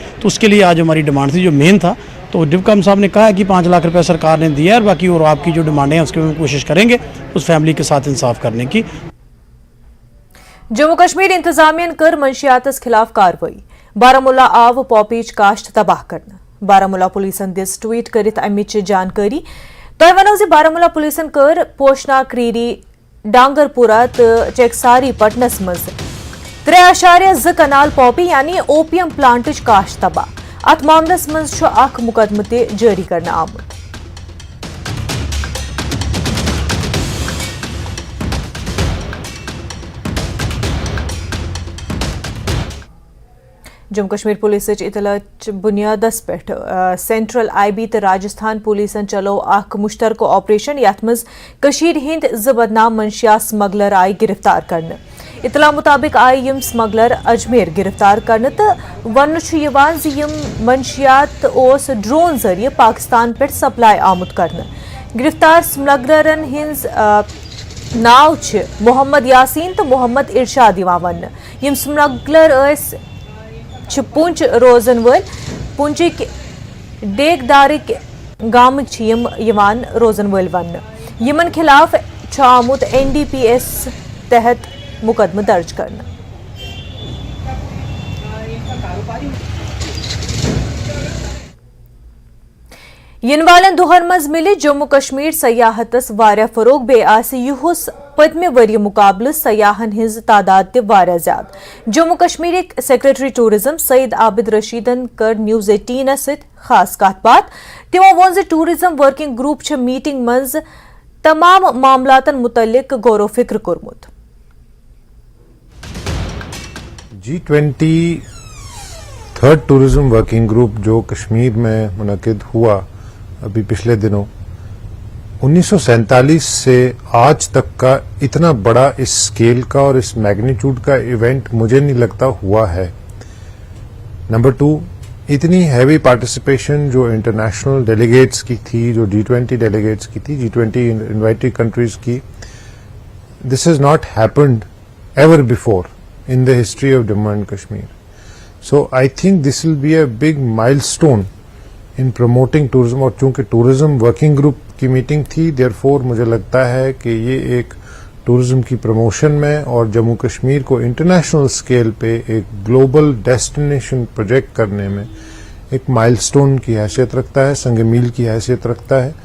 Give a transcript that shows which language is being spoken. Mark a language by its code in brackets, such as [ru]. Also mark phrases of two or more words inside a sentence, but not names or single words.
[hi] तो उसके लिए आज हमारी डिमांड थी, जो मेन था। तो डिप्कम साहब ने कहा है कि 5 लाख रुपया सरकार ने दिया है और बाकी और आपकी जो डिमांडें हैं उसकी हम कोशिश करेंगे उस फैमिली के साथ इंसाफ करने की। [ks] जम्मू कश्मीर इंतजामिया कर मंशियातस खिलाफ कार्रवाई। बारामुला आव पॉपीच काश्त तबाह करना। बारामुला पुलिसन दिस ट्वीट करित अमिच जानकारी। तोय वनो जे बारामुला पुलिसन कर पोशना क्रीरी डांगरपुरा तो चेकसारी पटनस मज 3.2 कनाल पॉपी यानी ओपीएम प्लांटच काश्त तबाह। अत मामलस मज अख मुकदमह ते जारी करना आमुत। जम्मू कश्मीर पुलिस इतलाच बुनियादस पे सेंट्रल IB तो राजस्थान पुलिसन चलो अख मुश्तरक ऑपरेशन यथ मज कशीर हिंद ज बदनाम मंशिया स्मगलर आय गिरफ्तार करने। इतला मुताबिक आय यम स्मगलर अजमेर गिरफ्तार करने तो वन यम मंशियात ओस ड्रोन जरिए पाकिस्तान पे सप्लाई आमुद करने। गिरफ्तार स्मगलरन हिंज नाव मोहम्मद यासीन तो मोहम्मद इरशाद वन। यम स्मगलर पुंछ रोजन वल पुंचिक डेगदारिक गामक रोजन वल वन। यमन खिलाफ आमुत NDPS तहत मुकदमा दर्ज करना। इन वालन दुहर मज मिले जम्मू कश्मीर सयाहतस वारिया फरोग बे आस युहुस पदमे वरी मुकाबले सयाहन हिंज तादाद ते वारिया ज्यादा। जम्मू कश्मीर [en] secretary tourism [ks] सईद आबिद रशीदन कर न्यूज 18 सत खास कत बात। तिमो वोन जे [en] tourism working group [ks] छ मीटिंग मज तमाम मामलातन मुतल्लिक गौर फिक्र कोरमुत। [hi] G20 [en] third tourism working group [hi] जो कश्मीर में मुनक़िद हुआ अभी पिछले दिनों, 1947 से आज तक का इतना बड़ा इस स्केल का और इस मैग्नीट्यूड का इवेंट मुझे नहीं लगता हुआ है। नंबर 2, इतनी हैवी पार्टिसिपेशन जो [en] international delegates [hi] की थी, जो G20 डेलीगेट्स की थी, G20 [en] invited countries [hi] की, [en] this has not happened ever before in the history of Jammu and Kashmir. So I think this will be a big milestone in promoting tourism, [hi] और चूंकि [en] tourism working group [hi] की मीटिंग थी, therefore मुझे लगता है कि ये एक टूरिज्म की प्रमोशन में और जम्मू कश्मीर को इंटरनेशनल स्केल पे एक [en] global destination project [hi] करने में एक माइलस्टोन की हैसियत रखता है, संग मील की हैसियत रखता है।